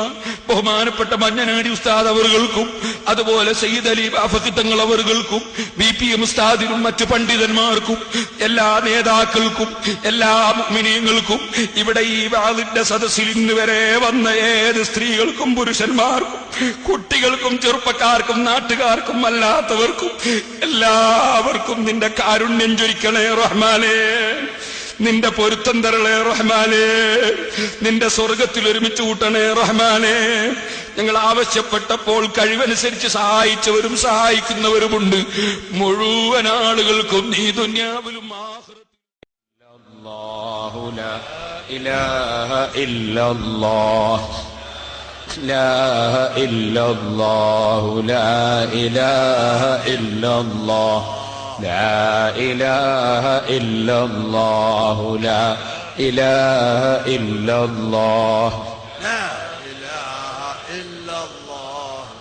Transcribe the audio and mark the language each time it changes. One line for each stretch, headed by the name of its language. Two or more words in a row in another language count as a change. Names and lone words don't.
Malayalam: ബഹുമാനപ്പെട്ട മഞ്ഞനാടി ഉസ്താദ് അവർകൾക്കും അതുപോലെ സയ്യിദ് അലി ബാഫഖി തങ്ങൾ അവർകൾക്കും BPM ഉസ്താദിനും മറ്റു പണ്ഡിതന്മാർക്കും എല്ലാ നേതാക്കൾക്കും എല്ലാ മുഅ്മിനീങ്ങൾക്കും ഇവിടെ ഈ വാളിന്റെ സദസ്സിൽ ഇന്ന് വരെ വന്ന ഏത് സ്ത്രീകൾക്കും പുരുഷന്മാർക്കും കുട്ടികൾക്കും ചെറുപ്പക്കാർക്കും നാട്ടുകാർക്കും അല്ലാത്തവർക്കും എല്ലാവർക്കും നിന്റെ കാരുണ്യം ചൊരിക്കണേ റഹ്മാനേ. നിന്റെ പൊരുത്തം തരളേ റഹ്മാനേ. നിന്റെ സ്വർഗത്തിൽ ഒരുമിച്ച് കൂട്ടണേ റഹ്മാനേ. ഞങ്ങൾ ആവശ്യപ്പെട്ടപ്പോൾ കഴിവനുസരിച്ച് സഹായിച്ചവരും സഹായിക്കുന്നവരുമുണ്ട്. മുഴുവൻ ആളുകൾക്കും നീ ദുനിയാവിലും
Arabic: لا إله إلا الله لا إله إلا الله لا إله إلا الله